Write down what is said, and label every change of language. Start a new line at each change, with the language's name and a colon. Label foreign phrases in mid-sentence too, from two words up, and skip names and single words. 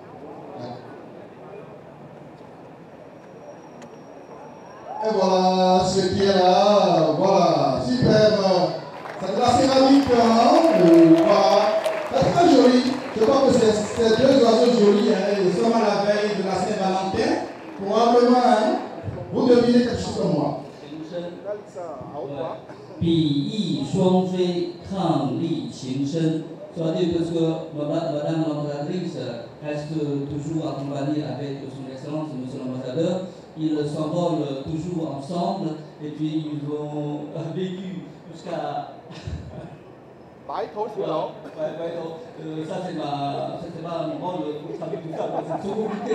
French: Et voilà ce qui est là, voilà, super. C'est de la céramique, hein, voilà. C'est très joli. Je crois que c'est deux oiseaux jolis, hein. Nous sommes à la veille de la Saint-Valentin. Probablement, hein, vous devinez quelque chose comme moi.
Chinese: 比翼双飞，伉俪情深。
French: Soit dit parce que Madame l'ambassadrice reste toujours accompagnée avec son Excellence, Monsieur l'ambassadeur. Ils s'envolent toujours ensemble et puis ils ont vécu jusqu'à. Ça c'est pas mon rôle pour travailler tout ça, c'est trop compliqué.